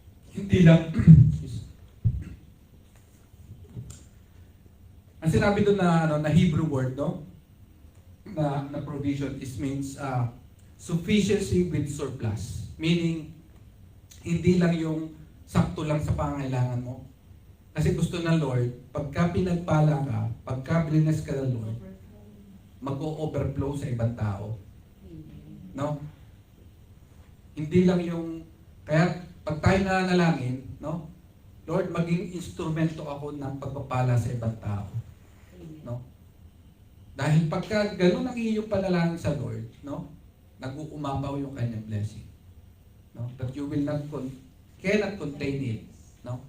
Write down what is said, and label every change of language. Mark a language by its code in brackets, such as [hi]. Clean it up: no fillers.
[tl] Hindi lang ang sinabi doon na, na Hebrew word, no? [en] Na provision is means sufficiency with surplus. [tl] Meaning, hindi lang yung sakto lang sa pangangailangan mo. Kasi gusto ng Lord, pagka pinagpala ka, pagka bless ka ng Lord, mag-o-overflow sa ibang tao. No? Hindi lang yung, kaya pag tayo nanalangin, no? Lord, maging instrumento ako ng pagpapala sa ibang tao. No? Dahil pagka gano'n ang iyong panalangin sa Lord, no? Nag-uumapaw yung kanyang blessing. No? [en] But you will not cannot contain it, no?